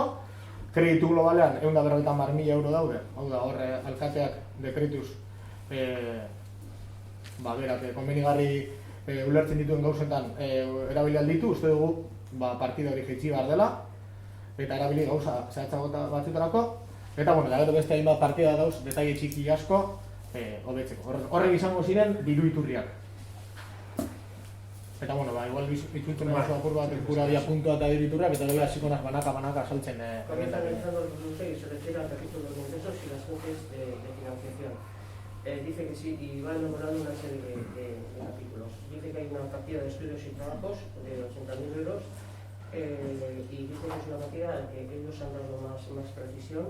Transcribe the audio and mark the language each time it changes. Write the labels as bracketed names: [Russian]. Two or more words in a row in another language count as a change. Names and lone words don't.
[Basque] Kreditu globalean 150.000 euro daude, hau da, horre alkateak dekretuz berak konbenigarri ulertzen dituen gauzetan erabili alditu, uste dugu partida hori jaitsi behar dela eta erabili gauza zehatzago batzuetarako. Eta, gero beste hainbat partida dauz, detaile txiki asko hobetzeko. Horrek izango ziren diru iturriak. Eta, igual itzultzen oso apur bat pura dia puntua eta diru iturriak, eta gero hasiko naz banaka saltzen. [Spanish] Comienza analizando el producto y se refiere al capítulo de los ingresos y las fuentes de financiación. Dice que sí, y va elaborando una serie de capítulos. Dice que hay una partida de estudios y trabajos de 80.000 euros y dice que es una partida en la que ellos han dado más precisión.